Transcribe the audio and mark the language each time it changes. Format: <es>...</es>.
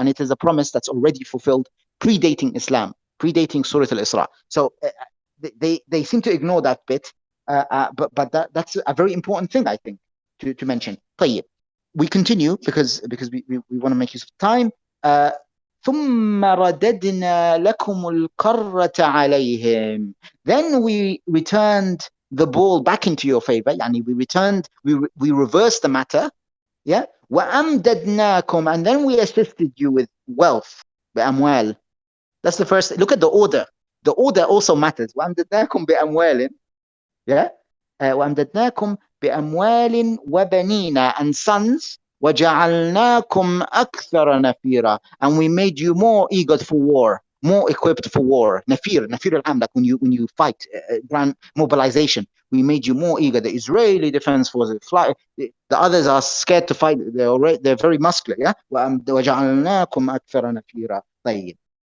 <en>And it is a promise that's already fulfilled, predating Islam, predating Surah Isra. So they seem to ignore that bit, but that's a very important thing, I think, to mention.</en> <ar>طيب.</ar> <en>We continue because we want to make use of time.</en> <ar>ثم رددنا لكم القرة عليهم.</ar> <en>Then we returned the ball back into your favor. Yani we reversed the matter.</en> <ar>Yeah. وأمددناكم.</ar> <en>And then we assisted you with wealth. بأموال. That's the first. Look at the order. The order also matters.</en> <ar>وأمددناكم بأموال. Yeah. وأمددناكم بأموال وبنين,</ar> <en>and sons.</en> <ar>وَجَعَلْنَاكُمْ أَكْثَرَ نَفِيرًا.</ar> <en>And we made you more eager for war, more equipped for war. Nafir al-am, like when you fight, grand mobilization. We made you more eager. The Israeli defense forces fly. The others are scared to fight. They're very muscular. Yeah.</en> <ar>وَجَعَلْنَاكُمْ أَكْثَرَ نَفِيرًا.</ar> <en>طيب.</en>